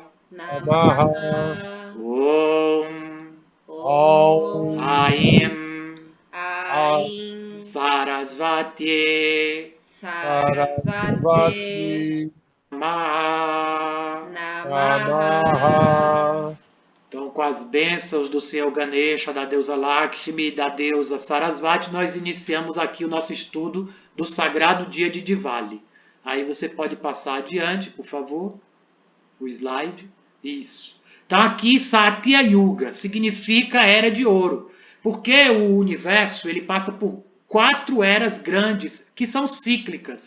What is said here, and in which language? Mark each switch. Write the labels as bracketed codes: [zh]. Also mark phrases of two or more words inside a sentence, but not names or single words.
[pt] Namaha. Om. Om. Aim. Aim. Sarasvati. Sarasvati. Namaha. Namaha. Então, com as bênçãos do Senhor Ganesha, da deusa Lakshmi e da deusa Sarasvati, nós iniciamos aqui o nosso estudo do sagrado dia de Diwali. Aí você pode passar adiante, por favor, o slide. Isso. Então, aqui Satya Yuga significa era de ouro, porque o universo ele passa por 4 eras grandes que são cíclicas.